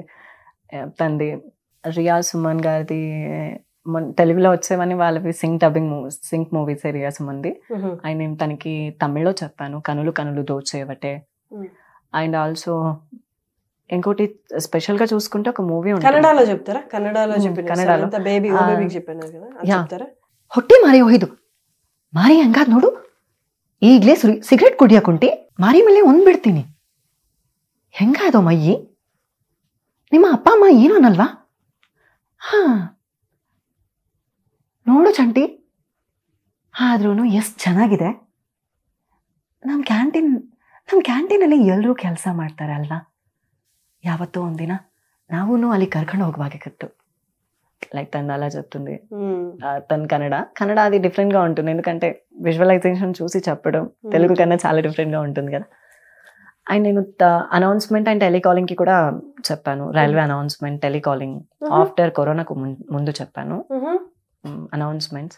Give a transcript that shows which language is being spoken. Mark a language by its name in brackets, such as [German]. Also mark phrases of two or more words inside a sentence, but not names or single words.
[Telugu] తనది రియా సుమన్ గారిది తెలుగులో వచ్చేవని వాళ్ళవి [English] sync movies [Telugu] రియా సుమన్ది. అండ్ నేను తనకి తమిళ్లో చెప్పాను, కనులు కనులు దోచేవటే. [English] and also [Telugu] ఇంకోటి స్పెషల్ గా చూసుకుంటే ఒక మూవీ కన్నడలో చెప్తారా? కన్నడలో బేబీ చెప్పాను కదా, [Kannada] ಹೊಟ್ಟೆ ಮಾರಿ ಹೋಯ್ದು ಮಾರಿ ಹಂಗಾದ್ ನೋಡು, ಈಗ್ಲೇ ಸಿಗರೇಟ್ ಕುಡಿಯಕುಂಟಿ ಮಾರಿ ಮೇಲೆ ಒಂದ್ಬಿಡ್ತೀನಿ. ಹೆಂಗಾದೋ ಮಯ್ಯಿ, ನಿಮ್ಮ ಅಪ್ಪ ಅಮ್ಮ ಏನು ಅನ್ನಲ್ವಾ? ಹಾ ನೋಡು ಚಂಟಿ, ಆದ್ರೂ ಎಷ್ಟು ಚೆನ್ನಾಗಿದೆ. ನಮ್ಮ ಕ್ಯಾಂಟೀನಲ್ಲಿ ಎಲ್ಲರೂ ಕೆಲಸ ಮಾಡ್ತಾರೆ ಅಲ್ವಾ? ಯಾವತ್ತೋ ಒಂದಿನ ನಾವೂ ಅಲ್ಲಿ ಕರ್ಕೊಂಡು ಹೋಗ್ಬೇಕಾಗಿತ್ತು. [Telugu] లైక్ తను అలా చెప్తుంది. తను కన్నడ అది డిఫరెంట్ గా ఉంటుంది, ఎందుకంటే విజువలైజేషన్ చూసి చెప్పడం తెలుగు కన్నా చాలా డిఫరెంట్ గా ఉంటుంది కదా. అండ్ నేను [English] announcement and telecalling [Telugu] కి కూడా చెప్పాను. [English] railway announcement, telecalling after [Telugu] కరోనాకు ముందు చెప్పాను అనౌన్స్మెంట్స్.